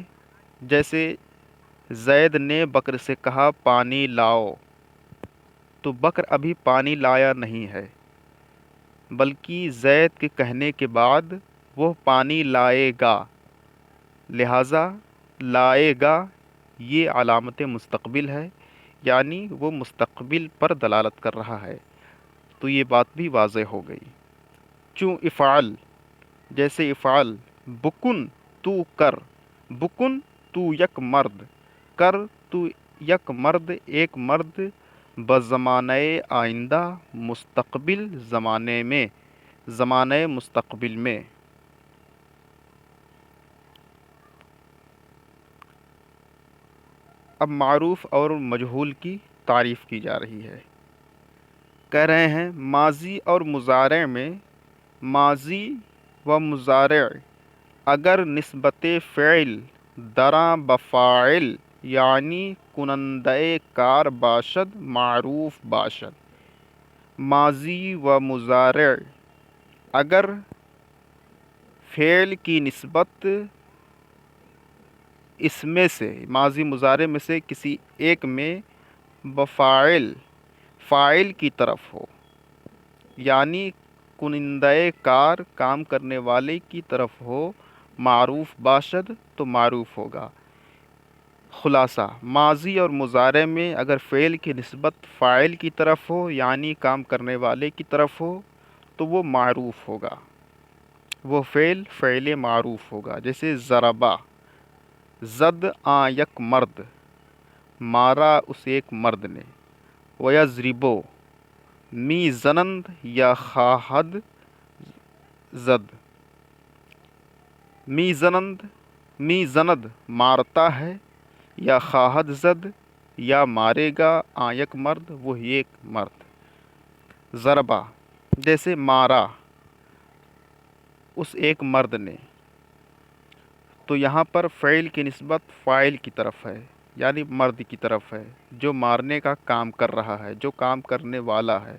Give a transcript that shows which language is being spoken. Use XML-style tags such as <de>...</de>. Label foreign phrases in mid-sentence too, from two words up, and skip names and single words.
<ur>جیسے زید نے بکر سے کہا پانی لاؤ، تو بکر ابھی پانی لایا نہیں ہے، بلکہ زید کے کہنے کے بعد وہ پانی لائے گا، لہٰذا لائے گا یہ علامت مستقبل ہے، یعنی وہ مستقبل پر دلالت کر رہا ہے، تو یہ بات بھی واضح ہو گئی۔</ur> <fa>چوں افعل، جیسے افعل، بکن</fa> <ur>تو کر،</ur> <fa>بکن تو یک مرد، کر تو یک مرد،</fa> <ur>ایک مرد،</ur> <fa>بزمانہ آئندہ</fa> <ur>مستقبل زمانے میں، زمانۂ مستقبل میں۔ اب معروف اور مجہول کی تعریف کی جا رہی ہے۔ کہہ رہے ہیں ماضی اور مضارع میں،</ur> <fa>ماضی و مضارع اگر نسبت فعل دراں بفاعل یعنی کنندہ کار باشد معروف باشد۔</fa> <ur>ماضی و مضارع اگر فعل کی نسبت اس میں سے، ماضی مضارع میں سے کسی ایک میں، بفاعل، فاعل کی طرف ہو،</ur> <fa>یعنی کنندہ کار،</fa> <ur>کام کرنے والے کی طرف ہو،</ur> <fa>معروف باشد</fa> <ur>تو معروف ہوگا۔ خلاصہ، ماضی اور مضارع میں اگر فعل کی نسبت فاعل کی طرف ہو یعنی کام کرنے والے کی طرف ہو تو وہ معروف ہوگا، وہ فعل معروف ہوگا۔ جیسے ضربا،</ur> <fa>زد آں یک مرد،</fa> <ur>مارا اس ایک مرد نے۔</ur> <fa>ویضربو، می زنند یا خواہد زد، می زند</fa> <ur>مارتا ہے،</ur> <fa>یا خواہد زد</fa> <ur>یا مارے گا،</ur> <fa>آں یک مرد</fa> <ur>وہی ایک مرد۔ ضربا، جیسے مارا اس ایک مرد نے، تو یہاں پر فعل کی نسبت فاعل کی طرف ہے، یعنی مرد کی طرف ہے جو مارنے کا کام کر رہا ہے، جو کام کرنے والا ہے۔</ur>